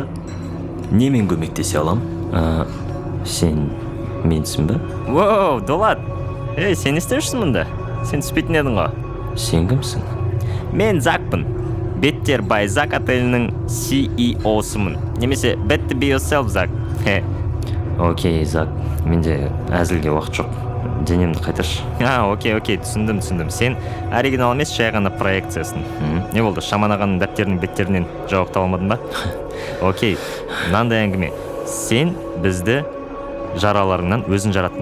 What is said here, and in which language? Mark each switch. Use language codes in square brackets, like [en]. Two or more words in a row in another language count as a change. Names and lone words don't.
[kk] Немен көмектесе алам? Сен менсің бе? Вау, Дулат! Сен не істеушісің мұнда? Сен түспейтін едің ғой. Сен кімсің? Мен Закпын. Беттер Байзак отелінің CEO-сымын. [en] Немесе Bet to be yourself, [kk] Зак. Окей, Зак. Менде әзілге уақыт жоқ. Денемді қайтаршы. Окей, түсіндім. Сен оригинал емес, жай ғана проекциясың. Не болды, Шаман ағаның дәптерінің беттерінен жауап таба алмадың ба? Окей, мынандай әңгіме. Сен бізді жараларыңнан өзің жараттың.